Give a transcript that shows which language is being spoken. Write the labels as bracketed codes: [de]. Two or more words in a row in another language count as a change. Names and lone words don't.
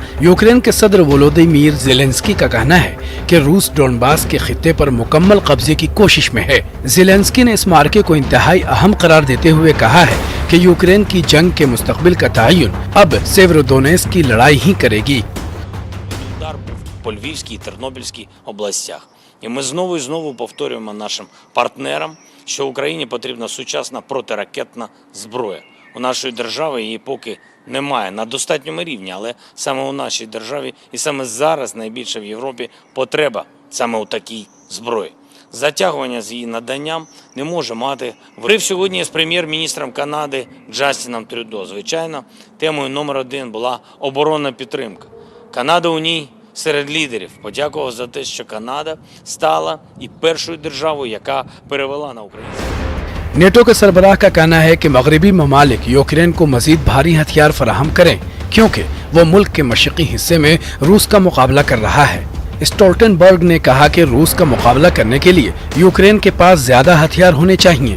[ur] یوکرین کے صدر ولودیمیر زیلنسکی کا کہنا ہے کہ روس ڈونباس کے خطے پر مکمل قبضے کی کوشش میں ہے. زیلنسکی نے اس معرکے کو انتہائی اہم قرار دیتے ہوئے کہا ہے کہ یوکرین کی جنگ کے مستقبل کا تعین اب سیویروڈونیسک کی لڑائی ہی کرے گی. [uk] Удар був по Львівській і Тернопільській областях. І ми знову і знову повторюємо нашим партнерам, що Україні потрібна сучасна протиракетна зброя. У нашої держави її поки немає на достатньому рівні, але саме у нашій державі і саме зараз найбільше в Європі потреба саме у такій зброї. Затягування з її наданням не може мати. Говорив сьогодні з прем'єр-міністром Канади Джастіном Трюдо. Звичайно, темою номер 1 була оборонна підтримка. Канада у ній серед лідерів. Подякував за те, що Канада стала і першою державою, яка перевела на українську. [ur] نیٹو کے سربراہ کا کہنا ہے کہ مغربی ممالک یوکرین کو مزید بھاری ہتھیار فراہم کریں کیونکہ وہ ملک کے مشرقی حصے میں روس کا مقابلہ کر رہا ہے. اسٹولٹنبرگ نے کہا کہ روس کا مقابلہ کرنے کے لیے یوکرین کے پاس زیادہ ہتھیار ہونے چاہیے.